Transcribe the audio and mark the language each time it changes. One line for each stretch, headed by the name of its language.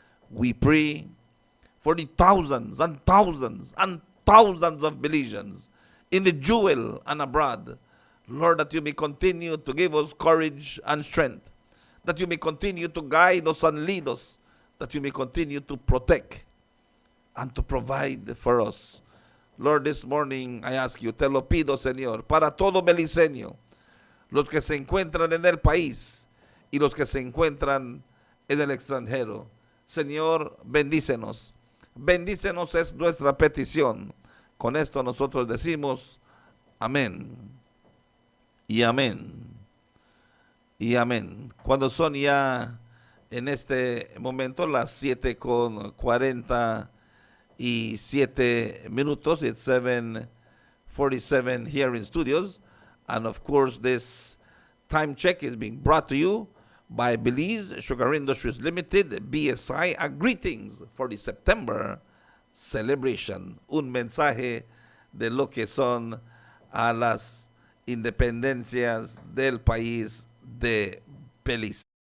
English: We pray for the thousands and thousands and thousands of Belizeans in the jewel and abroad. Lord, that you may continue to give us courage and strength, that you may continue to guide us and lead us, that you may continue to protect and to provide for us. Lord, this morning I ask you,
Spanish: te lo pido, Señor, para todo beliceño, los que se encuentran en el país y los que se encuentran en el extranjero. Señor, bendícenos. Bendícenos es nuestra petición. Con esto nosotros decimos amén. Y amén. Y amén. Cuando son ya en este momento las 7:47 minutos,
English: it's 7:47 here in studios, and of course this time check is being brought to you by Belize Sugar Industries Limited, BSI. Greetings for the September celebration.
Spanish: Un mensaje de lo que son a las independencias del país de Belize.